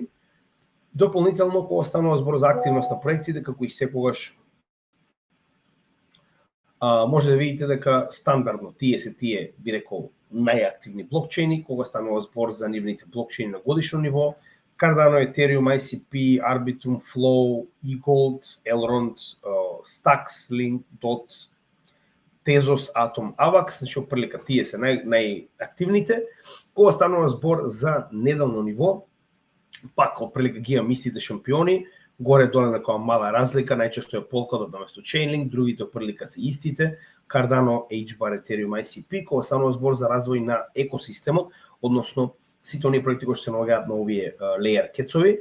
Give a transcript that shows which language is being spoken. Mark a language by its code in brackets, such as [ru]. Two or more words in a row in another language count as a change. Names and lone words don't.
[mk] Дополнително, кога станува збор за активност на проектите, како и секогаш може да видите дека стандардно тие би рекол најактивни блокчейни, кога станува збор за нивните блокчейни на годишно ниво, Cardano, Ethereum, ICP, Arbitrum, Flow, eGold, Elrond, Stacks, Link, DOT, Tezos, Atom, Avax, значи опрлика тие се најактивните. Кога станува збор за неделно ниво, пак опрлика ги имам истите шампиони, горе-доле некоја мала разлика, најчесто е Polkadot наместо Chainlink, другите опрлика се истите, Cardano, HBAR, Ethereum, ICP, кога станува збор за развој на екосистемот, односно сите оние проекти кои се наоѓаат на овие layer кецови.